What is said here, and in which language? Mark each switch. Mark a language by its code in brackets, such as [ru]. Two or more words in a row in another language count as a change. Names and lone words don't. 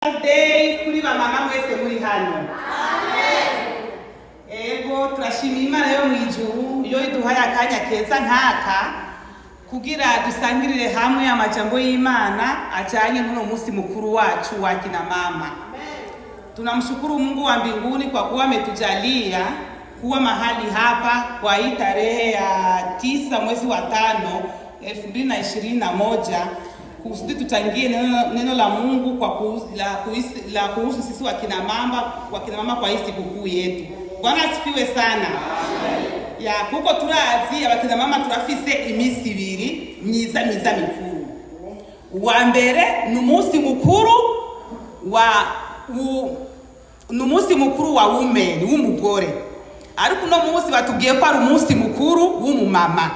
[rn] Day kuri ba mama mwese muri hano. Amen. Ego turashima Imana yo mwijuru iyo iduhaye akanya keza nkaka kugira dusangirire hamwe amajambo y'Imana ajanye n'uno musi mukuru wacu wa kina mama. Amen. [sw] Tunamshukuru Mungu wa mbinguni kwa kuwa ametujalia kuwa mahali hapa kwa hii tarehe ya 9 mwezi wa 5 2021 kusudi tutangie neno la Mungu kwa kuhusu sisi wakina mama kwa hii sikukuu yetu. Bwana asifiwe sana. [rn] Ya kuko turazi abakina mama turafise imisi ibiri myiza mikuru. Uwa mbere n'umunsi mukuru wa women w'umugore. Ariko no munsi batubwiye ko ari umunsi mukuru w'umumama.